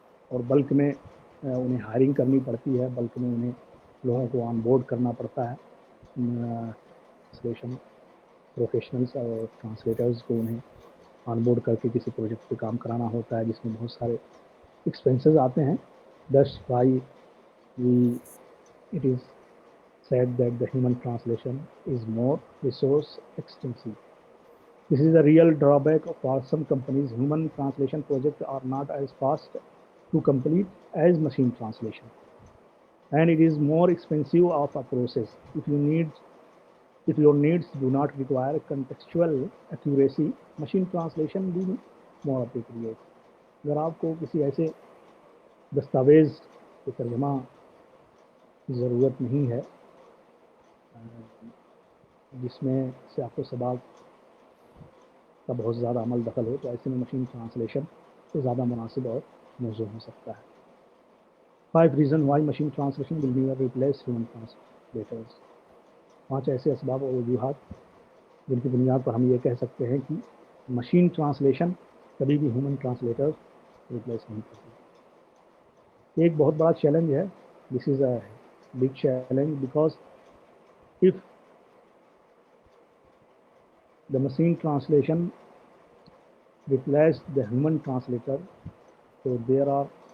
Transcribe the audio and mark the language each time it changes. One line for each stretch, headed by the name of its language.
Urdu: اور بلک میں انہیں ہائرنگ کرنی پڑتی ہے، بلک میں انہیں لوگوں کو آن بورڈ کرنا پڑتا ہے، ٹرانسلیشن پروفیشنلس اور ٹرانسلیٹرز کو انہیں آن بورڈ کر کے کسی پروجیکٹ پہ کام کرانا ہوتا ہے، جس میں بہت سارے ایکسپینسز آتے ہیں۔
English: That's why it is said that the human translation is more resource extensive. This is a real drawback for some companies. Human translation projects are not as fast to complete as machine translation, and it is more expensive of a process. If your needs do not require contextual accuracy, machine translation will be more appropriate.
Urdu: اگر آپ کو کسی ایسے دستاویز کے ترجمہ کی ضرورت نہیں ہے جس میں سیاق و سباق کا بہت زیادہ عمل دخل ہو، تو ایسے میں مشین ٹرانسلیشن سے زیادہ مناسب اور موزوں ہو سکتا ہے۔
English: 5 reasons why machine translation will never replace human translators.
Urdu: 5 ایسے اسباب اور وجوہات جن کی بنیاد پر ہم یہ کہہ سکتے ہیں کہ مشین ٹرانسلیشن کبھی بھی ہیومن ٹرانسلیٹر ریپلیس نہیں کرتی۔ ایک بہت بڑا چیلنج ہے،
English: this is a big challenge, because if the machine translation replace the human translator, so there are